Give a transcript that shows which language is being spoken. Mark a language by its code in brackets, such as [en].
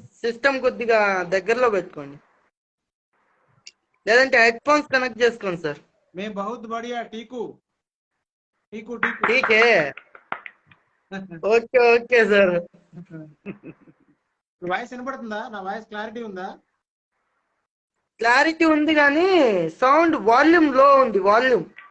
[te] System కొద్దిగా దగ్గరలో పెట్టుకోండి, లేదంటే హెడ్ ఫోన్స్ కనెక్ట్ చేసుకోండి సార్। [hi] मैं बहुत बढ़िया, ठीक हूँ, ठीक हूँ, ठीक हूँ। ठीक है, [en] Okay okay sir. [te] వాయిస్ వినపడుతుందా? నా వాయిస్ క్లారిటీ ఉందా? క్లారిటీ ఉంది కానీ సౌండ్ వాల్యూమ్ లో ఉంది, వాల్యూమ్